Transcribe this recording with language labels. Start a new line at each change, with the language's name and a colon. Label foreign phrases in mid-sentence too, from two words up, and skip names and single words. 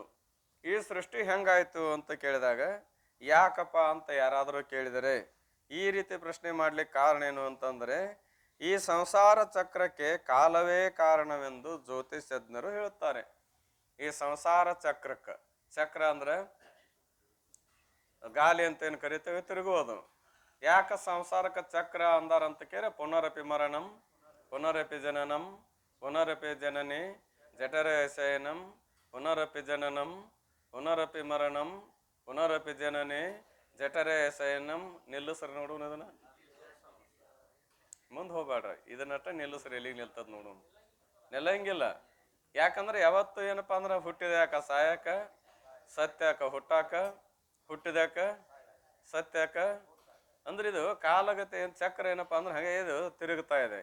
Kannada: ಈ ಸೃಷ್ಟಿ ಹೆಂಗಾಯ್ತು ಅಂತ ಕೇಳಿದಾಗ ಯಾಕಪ್ಪ ಅಂತ ಯಾರಾದರೂ ಕೇಳಿದರೆ ಈ ರೀತಿ ಪ್ರಶ್ನೆ ಮಾಡ್ಲಿಕ್ಕೆ ಕಾರಣ ಏನು ಅಂತಂದ್ರೆ, ಈ ಸಂಸಾರ ಚಕ್ರಕ್ಕೆ ಕಾಲವೇ ಕಾರಣವೆಂದು ಜ್ಯೋತಿಷಜ್ಞರು ಹೇಳುತ್ತಾರೆ. ಈ ಸಂಸಾರ ಚಕ್ರಕ್ಕೆ, ಚಕ್ರ ಅಂದ್ರೆ ಗಾಲಿ ಅಂತ ಏನು ಕರಿತೇವೆ, ತಿರುಗುವುದು. ಯಾಕ ಸಂಸಾರಕ್ಕೆ ಚಕ್ರ ಅಂದಾರಂತ ಕೇಳಿ,
Sanskrit: ಪುನರಪಿ ಮರಣಂ ಪುನರಪಿ ಜನನಂ ಪುನರಪಿ ಜನನಿ ಜಠರ ಶಯನಂ ಪುನರಪಿ ಜನನಂ ಪುನರಪಿ ಮರಣಂ ಪುನರಪಿ ಜನನಿ ಜಠರ ಶಯನಂ.
Kannada: ನಿಲ್ಲಿಸ್ರಿ ನೋಡೋಣ, ಅದನ್ನ ಮುಂದೆ ಹೋಗ್ಬೇಡ್ರಿ, ಇದನ್ನಟ್ಟ ನಿಲ್ಲಿಸ್ರಿ, ಎಲ್ಲಿಗೆ ನಿಲ್ತದ ನೋಡೋಣ. ನಿಲ್ಲಂಗಿಲ್ಲ. ಯಾಕಂದ್ರೆ ಯಾವತ್ತು ಏನಪ್ಪಾ ಅಂದ್ರೆ ಹುಟ್ಟಿದ್ಯಾಕ ಸಾಯಕ, ಸತ್ಯಾಕ ಹುಟ್ಟಾಕ, ಹುಟ್ಟಿದ್ಯಾಕ ಸತ್ಯಾಕ. ಅಂದ್ರೆ ಇದು ಕಾಲಗತಿ ಏನ್ ಚಕ್ರ ಏನಪ್ಪಾ ಅಂದ್ರೆ ಹಾಗೆ ಇದು ತಿರುಗ್ತಾ ಇದೆ.